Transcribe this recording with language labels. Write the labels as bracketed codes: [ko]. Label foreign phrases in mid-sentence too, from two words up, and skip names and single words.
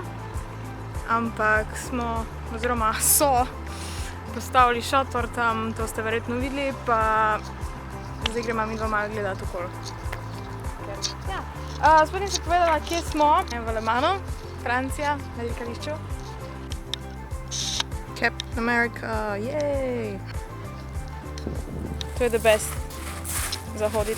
[sl] ampak smo, oziroma so postavili šator tam, to ste verjetno videli, pa zdaj gremo midva malo gledati okoli. Sploh nisem povedala, kje smo. V Le Manu, Francija, na dirkališču. Captain America, jej! To je [en] the best [sl] za hoditi.